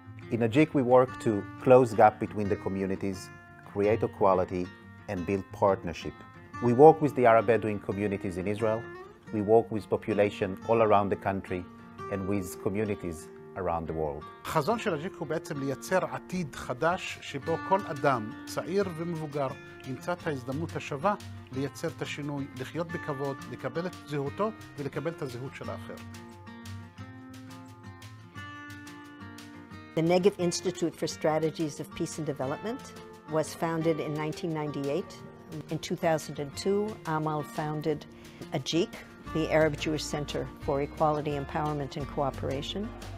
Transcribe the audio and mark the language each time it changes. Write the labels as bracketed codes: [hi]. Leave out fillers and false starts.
[en] in AJIC, we work to close the gap between the communities, create equality, and build partnership. We work with the Arab Bedouin communities in Israel. We work with population all around the country and with communities around the world. [he] החזון של אג'יק הוא בעצם לייצר עתיד חדש שבו כל אדם, צעיר ומבוגר, ימצא את ההזדמנות השווה לייצר את השינוי, לחיות בכבוד, לקבל את זהותו ולקבל את הזהות של האחר. [en] The Negev Institute for Strategies of Peace and Development was founded in 1998. In 2002, Amal founded AJIC, the Arab Jewish Center for Equality, Empowerment and Cooperation.